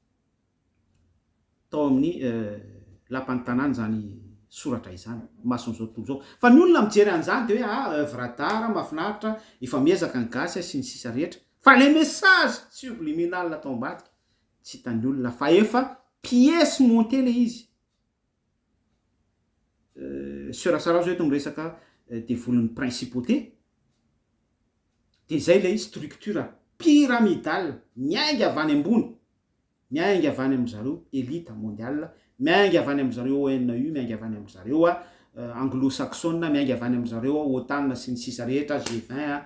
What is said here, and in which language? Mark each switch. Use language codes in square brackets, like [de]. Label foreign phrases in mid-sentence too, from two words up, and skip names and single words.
[mg] amin'ny lapan'ny tanàny zany soratra izany masony zao tontolo zao fa ny olona mijery an'izany de hoe [fr] œuvre d'art [mg] mahafinaritra efa miezaka ny gasy sy ny sisa rehetra fa le [fr] message subliminal [mg] tao ambadika tsy hitan'ny olona fa efa [fr] pièce montée [mg] le izy sera-sara zao eto miresaka de volon'ny principauté de zay le [fr] structure pyramidale [mg] miainga avy any ambony miainga avy any am'zareo [fr] élite mondiale [mg] miainga avy any am'zareo ONU miainga avy any am'zareo anglo-saxonne miainga avy any am'zareo OTAN sy ny sisa rehetra G20